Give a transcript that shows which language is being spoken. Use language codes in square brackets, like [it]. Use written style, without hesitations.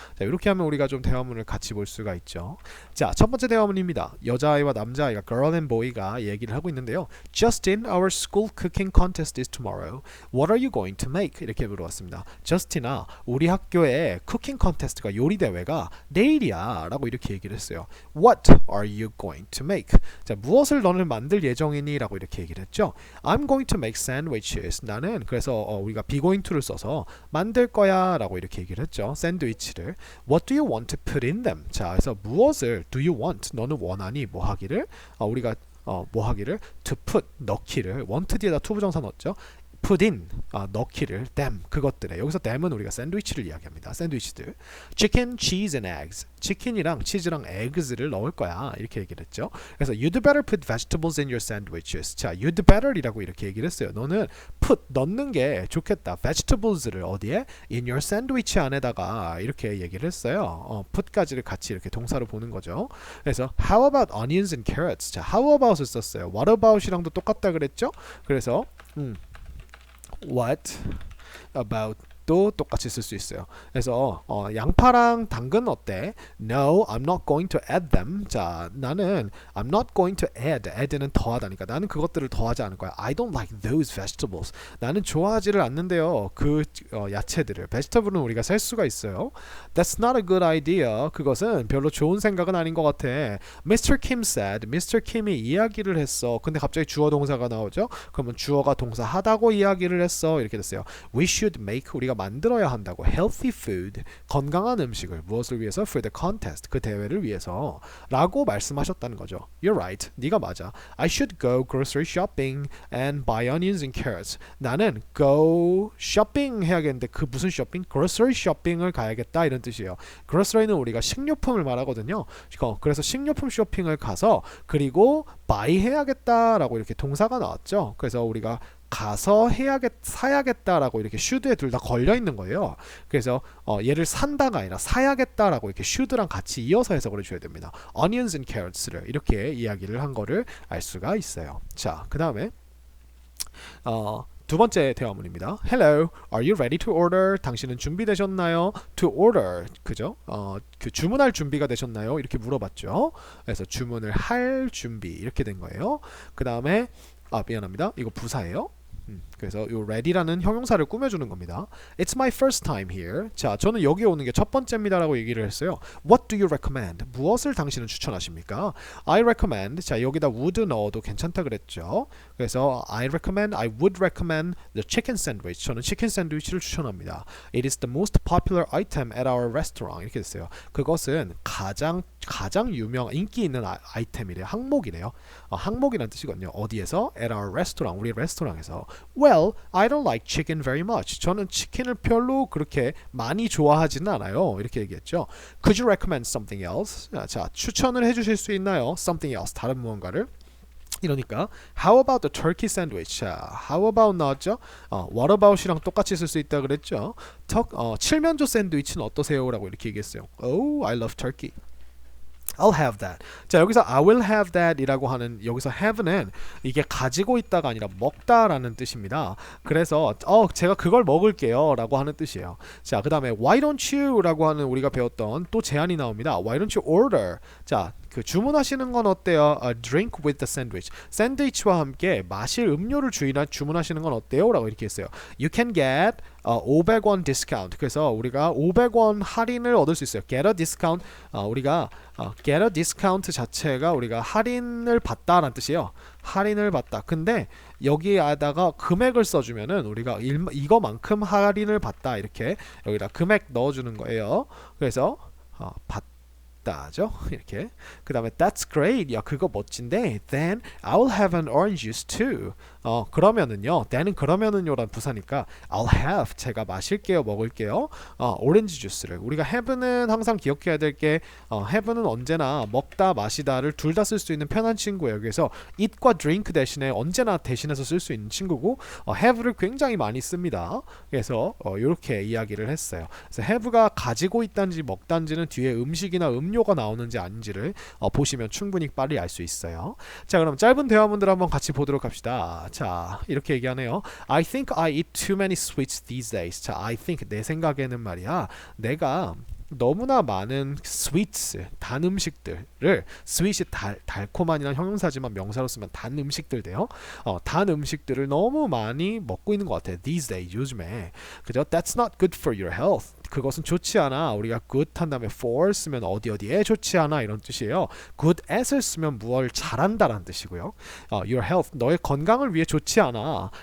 [ko] 자, 이렇게 하면 우리가 좀 대화문을 같이 볼 수가 있죠. 자, 첫 번째 대화문입니다. 여자아이와 남자아이가 [en] girl and boy [ko] 가 얘기를 하고 있는데요. [en] Justin, our school cooking contest is tomorrow. What are you going to make? [ko] 이렇게 물어봤습니다. Justin아, 우리 학교의 쿠킹 컨테스트가 요리 대회가 내일이야 라고 이렇게 얘기를 했어요. [en] What are you going to make? [ko] 자, 무엇을 너는 만들 예정이니? 라고 이렇게 얘기를 했죠. [en] I'm going to make sandwiches. [ko] 나는 그래서 우리가 be going to를 써서 만들 거야 라고 이렇게 얘기를 했죠. 샌드위치를. [en] What do you want to put in them? [ko] 자, 그래서 무엇을 [en] do you want? [ko] 너는 원하니? 뭐 하기를? 우리가 뭐 하기를? [en] to put, [ko] 넣기를. want 뒤에다 투부정사 넣었죠. [en] put in, [ko] 넣기를, [en] them, [ko] 그것들에. 여기서 them은 우리가 샌드위치를 이야기합니다. 샌드위치들. [en] chicken, cheese and eggs. [ko] 치킨이랑 치즈랑 eggs를 넣을 거야. 이렇게 얘기를 했죠. [en] 그래서 you'd better put vegetables in your sandwiches. [ko] 자, you'd better이라고 이렇게 얘기를 했어요. 너는 put, 넣는 게 좋겠다. vegetables를 어디에? [en] in your sandwich [ko] 안에다가 이렇게 얘기를 했어요. put까지를 같이 이렇게 동사로 보는 거죠. [en] 그래서 how about onions and carrots? [ko] 자, how about을 썼어요. what about이랑도 똑같다 그랬죠? 그래서 what about 또 똑같이 쓸 수 있어요. 그래서 양파랑 당근 어때? [en] No, I'm not going to add them. [ko] 자, 나는 I'm not going to add는 더하다니까 나는 그것들을 더하지 않을 거야. [en] I don't like those vegetables. [ko] 나는 좋아하지를 않는데요. 그 야채들을. vegetable은 우리가 셀 수가 있어요. [en] That's not a good idea. [ko] 그것은 별로 좋은 생각은 아닌 것 같아. [en] Mr. Kim said. Mr. [ko] Kim이 이야기를 했어. 근데 갑자기 주어 동사가 나오죠. 그러면 주어가 동사 하다고 이야기를 했어. 이렇게 됐어요. [en] We should make. [ko] 우리가 만들어야 한다고. [en] healthy food, [ko] 건강한 음식을. 무엇을 위해서? [en] for the contest, [ko] 그 대회를 위해서 라고 말씀하셨다는 거죠. [en] You're right. [ko] 네가 맞아. [en] I should go grocery shopping and buy onions and carrots. [ko] 나는 go shopping 해야겠는데 그 무슨 쇼핑? grocery shopping을 가야겠다 이런 뜻이에요. grocery는 우리가 식료품을 말하거든요. 그래서 식료품 쇼핑을 가서 그리고 buy 해야겠다라고 이렇게 동사가 나왔죠. 그래서 우리가 가서 사야겠다라고 이렇게 should에 둘 다 걸려 있는 거예요. 그래서 얘를 산다가 아니라 사야겠다라고 이렇게 should랑 같이 이어서 해석을 해줘야 됩니다. onions and carrots를 이렇게 이야기를 한 거를 알 수가 있어요. 자, 그 다음에 두 번째 대화문입니다. [en] Hello, are you ready to order? [ko] 당신은 준비되셨나요? [en] To order, [ko] 그죠? 그 주문할 준비가 되셨나요? 이렇게 물어봤죠. 그래서 주문을 할 준비 이렇게 된 거예요. 그 다음에 미안합니다. 이거 부사예요. 그래서 이 ready라는 형용사를 꾸며주는 겁니다. [en] It's my first time here. [ko] 자, 저는 여기 오는 게 첫 번째입니다라고 얘기를 했어요. [en] What do you recommend? [ko] 무엇을 당신은 추천하십니까? [en] I recommend. [ko] 자, 여기다 would 넣어도 괜찮다 그랬죠. [en] 그래서 I would recommend the chicken sandwich. [ko] 저는 치킨 샌드위치를 추천합니다. [en] It is the most popular item at our restaurant. [ko] 이렇게 됐어요. 그것은 가장 인기 있는 아이템이래요. 항목이래요. 항목이란 뜻이거든요. 어디에서? [en] At our restaurant. [ko] 우리 레스토랑에서. [en] Well, I don't like chicken very much. [ko] 저는 치킨을 별로 그렇게 많이 좋아하지는 않아요. 이렇게 얘기했죠. [en] Could you recommend something else? [ko] 자, 추천을 해주실 수 있나요? [en] Something else. [ko] 다른 무언가를. [en] 이러니까 How about the turkey sandwich? [ko] 자, how about 나왔죠? What about이랑 똑같이 쓸 수 있다 그랬죠. 칠면조 샌드위치는 어떠세요? 라고 이렇게 얘기했어요. [en] Oh, I love turkey. I'll have that. [ko] 자, 여기서 [en] I will have that [ko] 이라고 하는 여기서 have는 이게 가지고 있다가 아니라 먹다라는 뜻입니다. 그래서 제가 그걸 먹을게요 라고 하는 뜻이에요. 자, 그 다음에 [en] why don't you [ko] 라고 하는 우리가 배웠던 또 제안이 나옵니다. [en] Why don't you order? [ko] 자, 그 주문하시는 건 어때요? [en] A drink with the sandwich. [ko] 샌드위치와 함께 마실 음료를 주문하시는 건 어때요? 라고 이렇게 했어요. [en] You can get 500원 discount. [ko] 그래서 우리가 500원 할인을 얻을 수 있어요. [en] Get a discount. [ko] 우리가 get a discount 자체가 우리가 할인을 받다라는 뜻이에요. 할인을 받다. 근데 여기에다가 금액을 써주면은 우리가 이거만큼 할인을 받다 이렇게 여기다 금액 넣어주는 거예요. 그래서 죠 이렇게. [en] 그 다음에 that's great. [ko] 야, 그거 멋진데 [en] then I'll have an orange juice too. [ko] 그러면은요, then은 그러면은요란 부사니까 [en] I'll have, [ko] 제가 마실게요, 먹을게요. 오렌지 주스를. 우리가 have는 항상 기억해야 될 게 have는 언제나 먹다 마시다를 둘 다 쓸 수 있는 편한 친구예요. 그래서 eat과 drink 대신에 언제나 대신해서 쓸 수 있는 친구고 have를 굉장히 많이 씁니다. 그래서 이렇게 이야기를 했어요. 그래서 have가 가지고 있단지 먹단지는 뒤에 음식이나 음료가 나오는지 아닌지를 보시면 충분히 빨리 알 수 있어요. 자, 그럼 짧은 대화문들 한번 같이 보도록 합시다. 자, 이렇게 얘기하네요. [en] I think I eat too many sweets these days. [ko] 자, [en] I think, [ko] 내 생각에는 말이야, 내가 너무나 많은 sweets, 단 음식들을, sweet이 달콤한이란 형용사지만 명사로 쓰면 단 음식들 돼요. 단 음식들을 너무 많이 먹고 있는 것 같아. [en] These days, [ko] 요즘에. 그죠? [en] That's not good for your health. [ko] 그것은 좋지 않아. 우리가 good 한 다음에 for 쓰면 어디에 좋지 않아 이런 뜻이에요. good at을 쓰면 무엇을 잘한다라는 뜻이고요. [en] Your health, [ko] 너의 건강을 위해 좋지 않아.